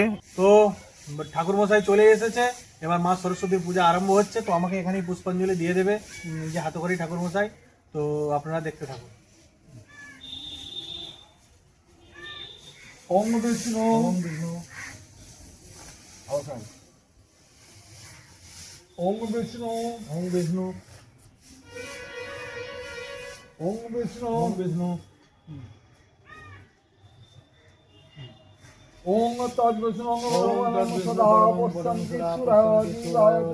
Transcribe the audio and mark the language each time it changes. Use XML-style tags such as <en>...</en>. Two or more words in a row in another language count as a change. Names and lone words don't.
<bn>তো ঠাকুরমশাই চলে এসেছে, এবার মা সরস্বতীর পূজা আরম্ভ হচ্ছে। তো আমাকে এখানেই পুষ্পাঞ্জলি দিয়ে দেবে নিজে হাতে করেই ঠাকুরমশাই। তো আপনারা দেখতে থাকুন।</bn> <sa>ওম বিষ্ণু ওম বিষ্ণু অবসান ওম বিষ্ণু ওম বিষ্ণু ওম বিষ্ণু ওম বিষ্ণু ওম তদ্বিষ্ণু সদা পশ্যন্তি সুরাজিবায়</sa>